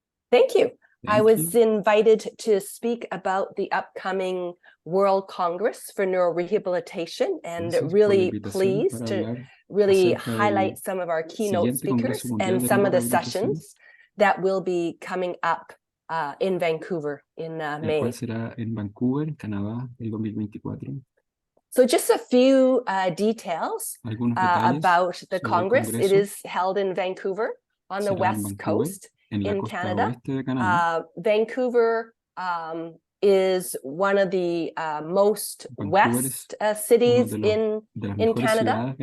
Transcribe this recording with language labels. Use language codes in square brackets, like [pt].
[en] Thank you. I was invited to speak about the upcoming World Congress for Neurorehabilitation, and really pleased to really highlight some of our keynote speakers and some of the sessions that will be coming up in Vancouver in May. [es] Será en Vancouver, Canadá, el 2024. [en] So just a few details about the Congress. It is held in Vancouver on the West Coast in Canada. Vancouver is one of the most west cities in Canada.